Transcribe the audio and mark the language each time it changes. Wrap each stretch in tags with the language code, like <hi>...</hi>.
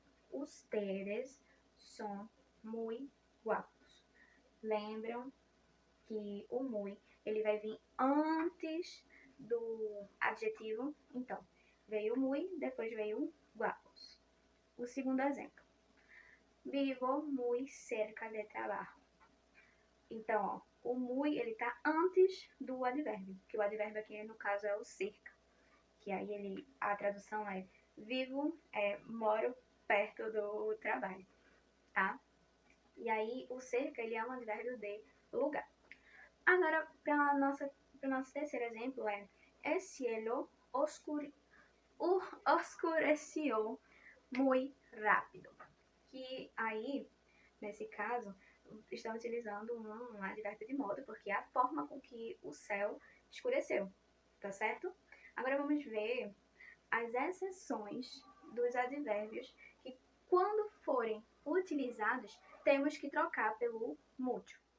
<es>Ustedes son muy guapos.</es> <pt>Lembram que o muy, ele vai vir antes do adjetivo. Então, veio muy, depois veio guapos. O segundo exemplo.</pt> <es>Vivo muy cerca de trabajo.</es> <pt>Então, ó, o muy, ele tá antes do advérbio, que o advérbio aqui, no caso, é o cerca. Que aí a tradução é vivo, moro perto do trabalho, tá? E aí, o cerca, ele é um advérbio de lugar. Agora, para o nosso terceiro exemplo</pt> <es>el cielo oscureció muy rápido.</es> <pt>Que aí, nesse caso, estão utilizando um advérbio de modo, porque é a forma com que o céu escureceu, tá certo? Agora vamos ver as exceções dos advérbios que, quando forem utilizados, temos que trocar pelo mucho.</pt>